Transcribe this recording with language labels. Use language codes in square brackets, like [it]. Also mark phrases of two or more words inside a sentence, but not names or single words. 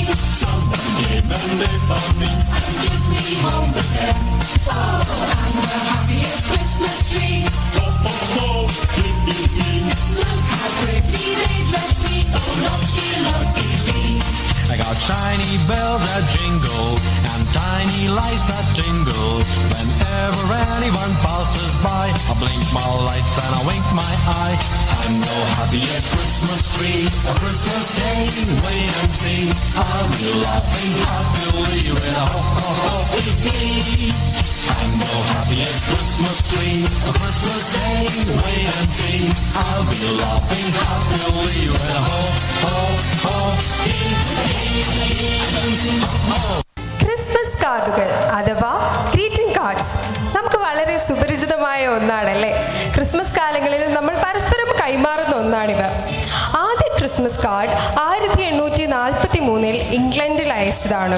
[en] Someone came and they found me and took me home again. Oh, I'm the happiest Christmas tree, ho ho ho, hee hee hee. Look how pretty they dress me, oh lucky, lucky me. I got shiny bells that jingle and tiny lights that jingle. Whenever anyone passes by, I blink my lights and I wink my eye. I'm the happiest Christmas tree, a Christmas day, wait and see. I'll be laughing happily with a ho ho ho hee hee. I'm the happiest Christmas tree, a Christmas day, wait and see. I'll be laughing happily with a ho ho ho hee hee. Christmas cards [ml] അഥവാ [en] greeting cards [ml] നമുക്ക് വളരെ സുപരിചിതമായ ഒന്നാണല്ലേ. ക്രിസ്മസ് കാലങ്ങളിൽ നമ്മൾ പരസ്പരം കൈമാറുന്ന ഒന്നാണിവ. ആദ്യ [en] Christmas card [ml] 1843 ഇംഗ്ലണ്ടിൽ അയച്ചതാണ്.